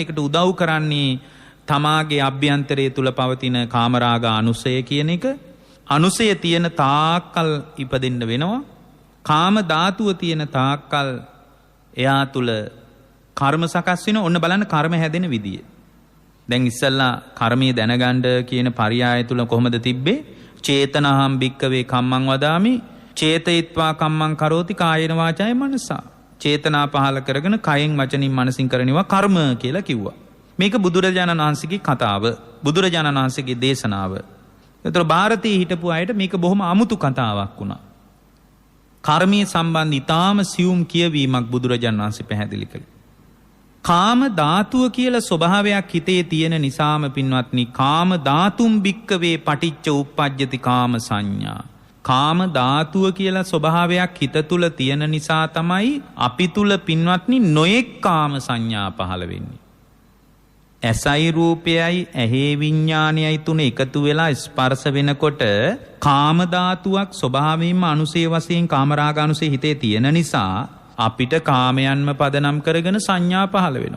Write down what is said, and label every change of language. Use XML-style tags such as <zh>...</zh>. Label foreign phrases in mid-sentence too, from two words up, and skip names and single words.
<si>ඒකට උදව් කරන්නේ තමාගේ අභ්‍යන්තරයේ තුල පවතින කාමරාග අනුසය කියන එක. අනුසය තියෙන තාක්කල් ඉපදෙන්න වෙනවා. කාම ධාතුව තියෙන තාක්කල් එයා තුල කර්ම සකස් වෙනවා. ඔන්න බලන්න කර්ම හැදෙන විදිය. දැන් ඉස්සල්ලා කර්මයේ දැනගන්න කියන පරියාය තුල කොහොමද තිබ්බේ?</si> <pi>චේතනහම් භික්කවේ කම්මං වදාමි චේතයිත්වා කම්මං කරෝති කායේන වාචාය මනසා.</pi> <si>චේතනා පහල කරගෙන කයෙන් වචනින් මනසින් කරනවා කර්ම කියලා කිව්වා. මේක බුදුරජාණන් වහන්සේගේ කතාව, බුදුරජාණන් වහන්සේගේ දේශනාව. ඒතර ಭಾರತයේ හිටපු අයට මේක බොහොම අමුතු කතාවක් වුණා. කර්මයේ සම්බන්ධ ඊටාම සියුම් කියවීමක් බුදුරජාණන් වහන්සේ පැහැදිලි කළා. කාම ධාතුව කියලා ස්වභාවයක් හිතේ තියෙන නිසාම පින්වත්නි,</si> <pi>කාම ධාතුම් භික්කවේ පටිච්ච උප්පජ්ජති කාම සංඥා.</pi> <si>කාම ධාතුව කියලා ස්වභාවයක් හිත තුල තියෙන නිසා තමයි අපි තුල පින්වත්නි නොයෙක් කාම සංඥා පහළ වෙන්නේ. ඇසයි රූපයයි ඇහි විඥානයයි තුන එකතු වෙලා ස්පර්ශ වෙනකොට කාම ධාතුවක් ස්වභාවයෙන්ම අනුසේ වශයෙන් කාමරාග අනුසේ හිතේ තියෙන නිසා අපිට කාමයන්ම පදනම් කරගෙන සංඥා පහළ වෙනවා.</si>